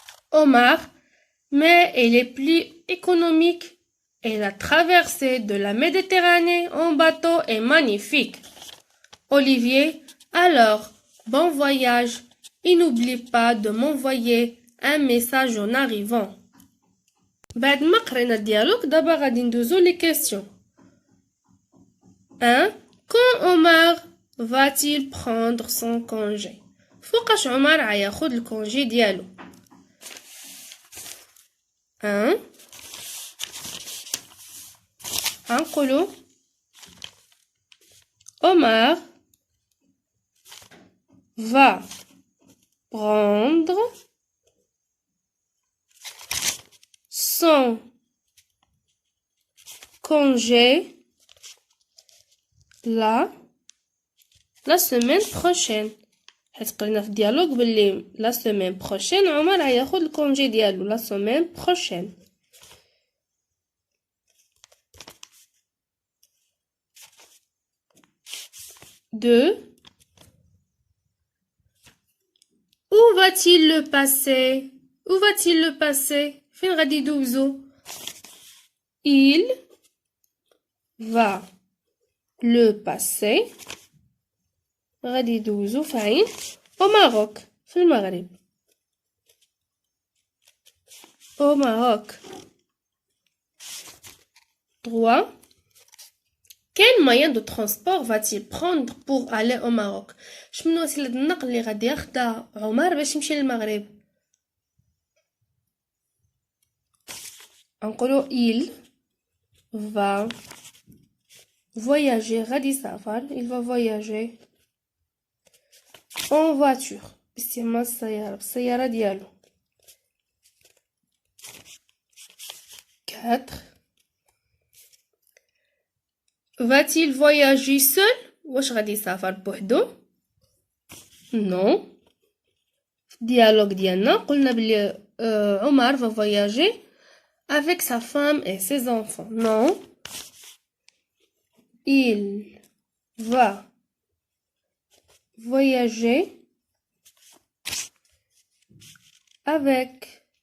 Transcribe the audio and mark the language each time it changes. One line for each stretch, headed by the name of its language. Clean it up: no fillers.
French: Omar, mais elle est plus économique et la traversée de la Méditerranée en bateau est magnifique. Olivier, alors, bon voyage et n'oublie pas de m'envoyer un message en arrivant.
Arabic: بعد ما قرينا الديالوج دابا غادي ندوزو لي كيسيون. 1.
French: Quand Omar va-t-il prendre son congé?
Arabic: فوقاش عمر غياخد الكونجي ديالو.
French: 1
Arabic: غنقولو
French: Omar va prendre son congé la semaine prochaine.
Arabic: حيت قلنا في الديالوج باللي
French: la semaine prochaine
Arabic: عمر غياخد الكونجي ديالو
French: la semaine prochaine. 2. Où va-t-il le passer? Où va-t-il le passer?
Arabic: فين غادي يدوزو؟
French: Il va le passer
Arabic: غادي يدوزو فين؟
French: au Maroc
Arabic: في المغرب.
French: au Maroc. 3. Quel moyen de transport va-t-il prendre pour aller au Maroc?
Arabic: شمنو وسيلة النقل اللي غادي ياخدها عمر باش يمشي للمغرب؟ نقولو
French: il va voyager
Arabic: غادي يسافر
French: il va voyager en voiture
Arabic: باستعمال بالسيارة ديالو. 4.
French: Va-t-il voyager seul?
Arabic: واش غادي يسافر بوحدو؟
French: non.
Arabic: في الديالوج ديالنا قلنا بلي عمر
French: va voyager avec sa femme et ses enfants. non. Il va voyager avec